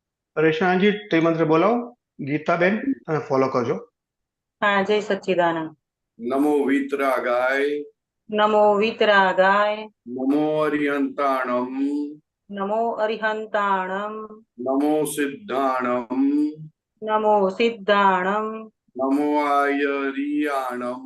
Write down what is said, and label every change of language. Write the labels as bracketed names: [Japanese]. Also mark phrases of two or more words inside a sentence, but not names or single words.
[Gujarati] પરેશાનજી ત્રિમંત્ર બોલાવો. ગીતાબેન તમે ફોલો કરજો. [Hindi] हाँ जय सच्चिदानंद। [Sanskrit] नमो वीतरागाय नमो वीतरागाय। [Prakrit languages] नमो अरिहंताणम नमो अरिहंताणम। नमो सिद्धाणम नमो सिद्धाणम। नमो आयरियाणम